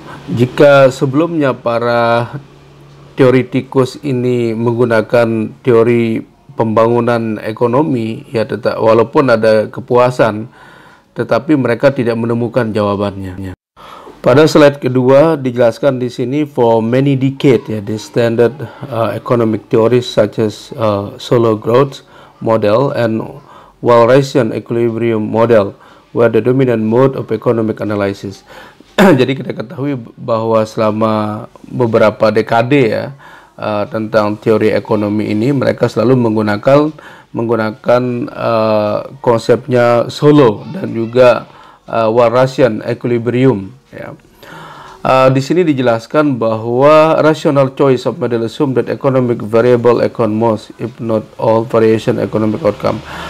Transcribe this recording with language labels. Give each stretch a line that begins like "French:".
Indonesian: Jika sebelumnya para teoritikus ini menggunakan teori pembangunan ekonomi ya, walaupun ada kepuasan, tetapi mereka tidak menemukan jawabannya. Pada slide kedua dijelaskan di sini,
English: for many decades ya, the standard economic theories such as solo growth model and Walrasian equilibrium model were the dominant mode of economic analysis.
Indonesian: Jadi kita ketahui bahwa selama beberapa dekade ya, tentang teori ekonomi ini mereka selalu menggunakan konsepnya solo dan juga Walrasian equilibrium ya. Di sini dijelaskan bahwa
English: rational choice of model assume that economic variable account most if not all variation economic outcome.